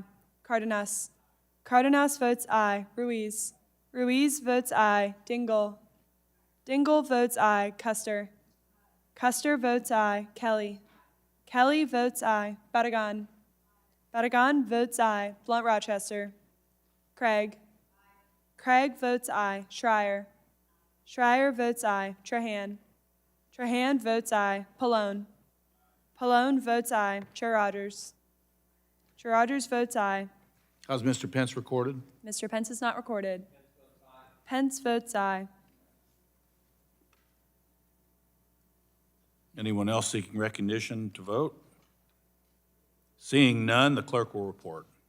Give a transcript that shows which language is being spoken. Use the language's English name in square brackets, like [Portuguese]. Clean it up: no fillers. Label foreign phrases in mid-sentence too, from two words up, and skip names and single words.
[English] Cardenas. Cardenas votes aye. Ruiz. Ruiz votes aye. Dingell. Dingell votes aye. Custer. Custer votes aye. Kelly. Kelly votes aye. Batagon. Batagon votes aye. Blunt Rochester. Craig. Craig votes aye. Schreier. Schreier votes aye. Trahan. Trahan votes aye. Pallone. Pallone votes aye. Chair Rogers. Chair Rogers votes aye. How's Mr. Pence recorded? Mr. Pence is not recorded. Pence votes aye. Anyone else seeking recognition to vote? Seeing none, the clerk will report.